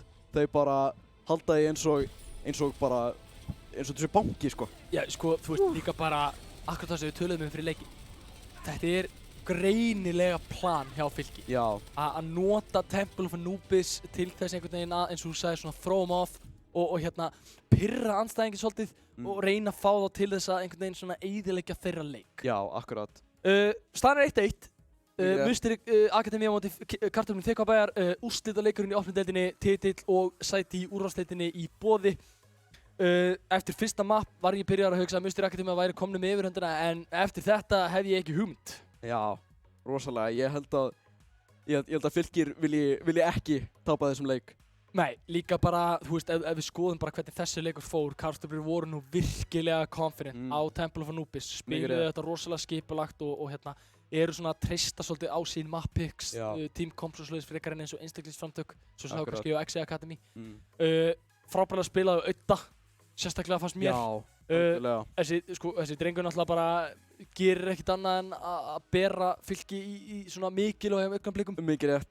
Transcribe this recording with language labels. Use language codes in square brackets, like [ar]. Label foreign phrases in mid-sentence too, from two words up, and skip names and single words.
[is] Þau bara halda því eins og þessu banki, sko. Já, sko, þú veist líka bara akkurat það sem við töluðum fyrir leikinn. Þetta greinilega plan hjá Fylki. Já. Að nota Temple of Anubis til þess einhvern veginn að, eins og þú sagðir, svona [en] throw 'em off [is] og hérna pirra andstæðinginn svolítið og reyna að fá þá til þess að einhvern veginn svona eyðileggja þeirra leik. Já, akkurat. Staðan er 1-1. Musteri Akademía á móti Kartöflunum Þykkvabæjar, úrslitaleikurinn í opnudeildinni, titill og sæti í úrvalsdeildinni í boði. Eftir fyrsta mapp var ég byrjaður að hugsa að Musteri Akademía væri komnu með yfirhöndina en eftir þetta hef ég ekki hugmynd. Já, rosalega. Ég held að Fylkir vilji ekki tapa þessum leik. Nei, líka bara, þú veist, ef við skoðum bara hvernig þessi leikur fór, Kartöflur voru nú virkilega confident á Temple of Anubis, spiluðu þetta rosalega skipulagt og hérna eru svona að treysta svolítið á sín [en] map picks, team comps [is] og svoleiðis frekar en eins og einstaklingsframtök, svo sem þá kannski á XA Academy. Frábærlega spilaðu Audda, sérstaklega fannst mér. Já, algjörlega. Þessi drengur náttúrulega bara gerir ekkert annað en að bera Fylki í svona mikilvægum augnablikum. Mikið rétt.